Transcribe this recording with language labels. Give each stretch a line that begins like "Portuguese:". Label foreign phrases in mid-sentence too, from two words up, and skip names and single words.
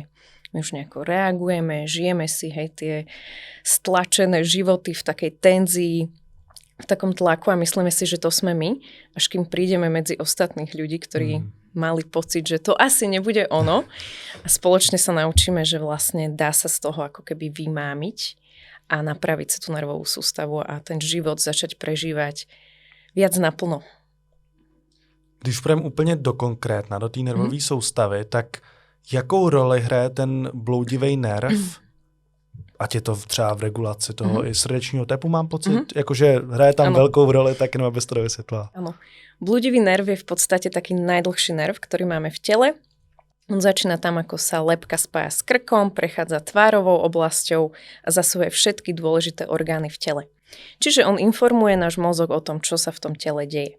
Slovak: My už nejako reagujeme, žijeme si tie stlačené životy v takej tenzii, v takom tlaku a myslíme si, že to sme my, až kým prídeme medzi ostatných ľudí, ktorí mali pocit, že to asi nebude ono a spoločne sa naučíme, že vlastne dá sa z toho ako keby vymámiť a napraviť sa tú nervovú sústavu a ten život začať prežívať viac naplno.
Czech: Když půjdeme úplně do konkrétna, do té nervové soustavy, tak jakou roli hraje ten bloudivý nerv, ať je to třeba v regulaci toho i srdečního tepu, mám pocit, jakože hraje tam velkou roli, tak jenom abyste to vysvětlila.
Slovak: Áno. Blúdivý nerv je v podstate taký najdlhší nerv, ktorý máme v tele. On začína tam, ako sa lebka spája s krkom, prechádza tvárovou oblasťou a zasahuje všetky dôležité orgány v tele. Čiže on informuje náš mozog o tom, čo sa v tom tele deje.